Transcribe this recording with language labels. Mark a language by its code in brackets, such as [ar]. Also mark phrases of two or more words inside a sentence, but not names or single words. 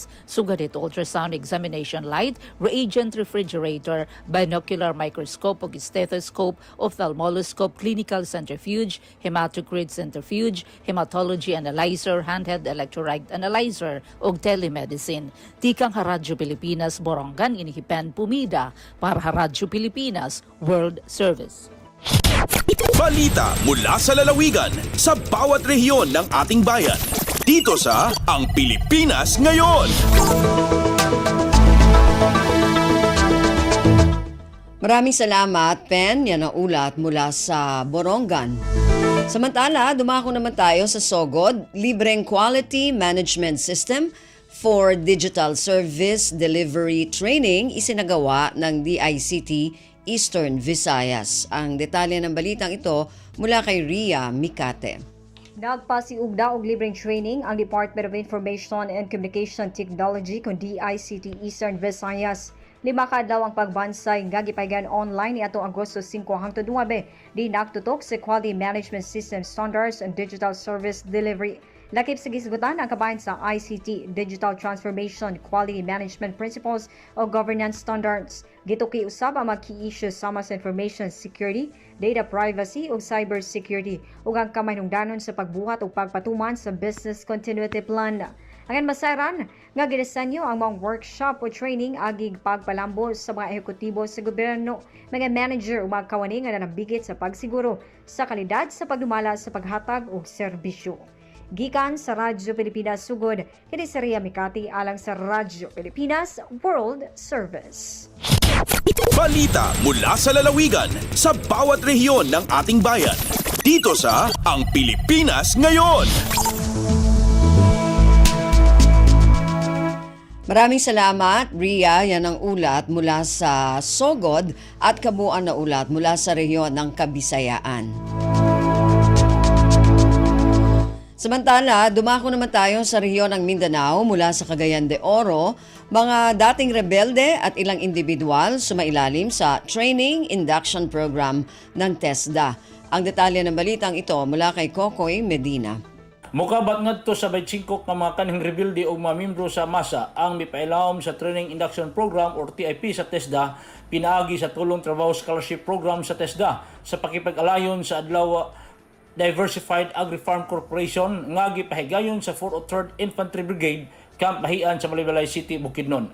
[en] Sugadit ultrasound examination light, reagent refrigerator, binocular microscope ug stethoscope, ophthalmoscope, clinical centrifuge, hematocrit centrifuge, hematology analyzer, handheld electrolyte analyzer ug telemedicine. [war] Tikang Radyo Pilipinas Borongan inihipen pumida para Radyo Pilipinas World Service. [tl] Balita mula sa lalawigan sa bawat rehiyon ng ating bayan. Dito sa Ang Pilipinas Ngayon. Maraming salamat, Pen. Yan ang ulat mula sa Borongan. Samantala, dumako naman tayo sa Sogod, libreng [en] quality management system for digital service delivery training [tl] isinagawa ng DICT Eastern Visayas. Ang detalye ng balitang ito mula kay Ria Mikate. [ceb] Nagpasiugda og libreng training ang Department of Information and Communication Technology kung DICT Eastern Visayas. 5 ka adlaw ang pagbansay nga gipaygan online niadtong Agosto 5 hangtod 9 di nagtutok sa [en] Quality Management System Standards and Digital Service Delivery. [ceb] Lakip sa gisgutan ang kabahin sa ICT, [en] Digital Transformation, Quality Management Principles [ceb] o [en] Governance Standards. [ceb] Gituki usab ang mga [en] key issues [ceb] sama sa [en] information security, data privacy [ceb] o [en] cyber security [ceb] ug ang kamahinungdanon sa pagbuhat o pagpatuman sa [en] business continuity plan. [ceb] Ang masaran nga ginisenyo ang mga workshop o training agig pagpalambo sa mga ehekutibo sa gobyerno, mga manager o mga kawani nga nanabigit sa pagsiguro sa kalidad sa pagdumala sa paghatag og serbisyo. Gikan sa Radyo Pilipinas Sugod, kini si Ria Mikati alang sa Radyo Pilipinas World Service. [tl] Balita mula sa lalawigan sa bawat rehiyon ng ating bayan. Dito sa Ang Pilipinas Ngayon. Maraming salamat, Ria. Yan ang ulat mula sa Sogod at kabuuan na ulat mula sa rehiyon ng Kabisayaan. Samantala, dumako naman tayo sa rehiyon ng Mindanao mula sa Cagayan de Oro. Mga dating rebelde at ilang individual sumailalim sa Training Induction Program ng TESDA. Ang detalye ng balitang ito mula kay Kokoy Medina. [ceb] Mukabat ngadto sa 25 ka mga kanhing rebelde o mga membro sa masa ang mipailawom sa Training Induction Program or TIP sa TESDA pinaagi sa Tulong Trabaho Scholarship Program sa TESDA sa pakipag-alayon sa adlaw Diversified Agri-Farm Corporation nga gipahigayon sa 403rd Infantry Brigade Camp Bahian sa Malibalay City, Bukidnon.